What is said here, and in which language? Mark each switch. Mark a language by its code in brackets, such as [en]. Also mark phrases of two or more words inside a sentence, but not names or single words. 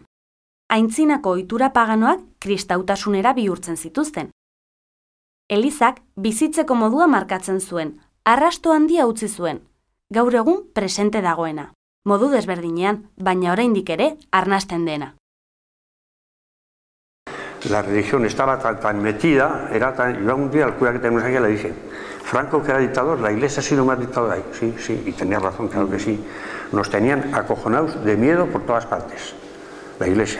[eu] Aintzinako ohitura paganoak kristautasunera bihurtzen zituzten. Elizak bizitzeko modua markatzen zuen, arrasto handia utzi zuen, gaur egun presente dagoena. Modu desberdinean, baina oraindik ere arnasten dena. [es] La religión estaba tan metida, yo un día al cura que tenemos aquí le dije, Franco que era dictador, la iglesia ha sido más dictadora. Sí, y tenía razón, claro que sí. Nos tenían acojonados de miedo por todas partes, la iglesia.